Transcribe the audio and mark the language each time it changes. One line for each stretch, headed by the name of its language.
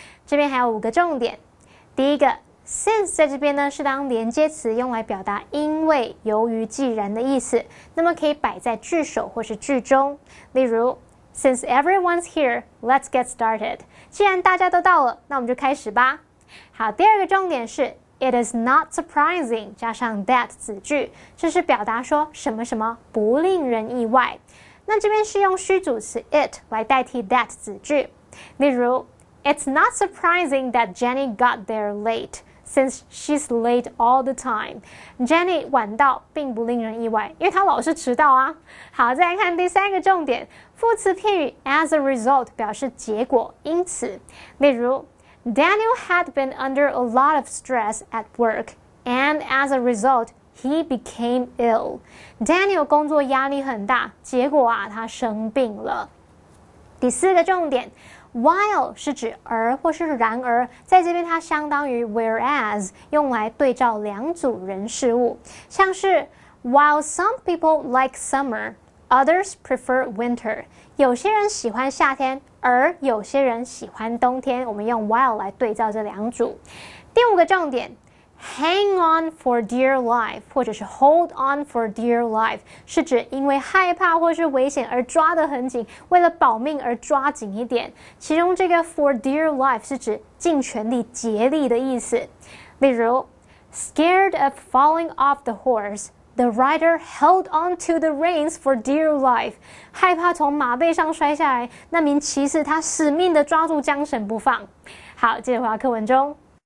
Chinese: 这边还有5个重点，第一个 since 在这边呢是当连接词用来表达因为、由于、既然的意思，那么可以摆在句首或是句中，例如
English: Since everyone's here, let's get started.
Chinese: 既然大家都到了，那我们就开始吧。好，第2个重点是 It is not surprising 加上 that 子句，这是表达说什么什么不令人意外。那这边是用虚主词 it 来代替 that 子句，例如
English: It's not surprising that Jenny got there late.Since she's late all the time,
Chinese: Jenny 晚到并不令人意外，因为她老是迟到啊。好，再来看第3个重点，副词片语 as a result 表示结果，因此。
English: 例如 Daniel had been under a lot of stress at work, and as a result, he became ill.
Chinese: Daniel 工作压力很大，结果他生病了。第4个重点。 While 是指而或是然而，在这边它相当于 whereas， 用来对照2组人事物，像是
English: While some people like summer, others prefer winter。
Chinese: 有些人喜欢夏天，而有些人喜欢冬天。我们用 while 来对照这2组。第5个重点。 Hang on for dear life 或者是 hold on for dear life 是指因为害怕或是危险而抓得很紧，为了保命而抓紧一点。其中这个 for dear life 是指尽全力竭力的意思。
English: 例如 Scared of falling off the horse, the rider held on to the reins for dear life.
Chinese: 害怕从马背上摔下来，那名骑士他死命地抓住缰绳不放。好，接着回到课文中。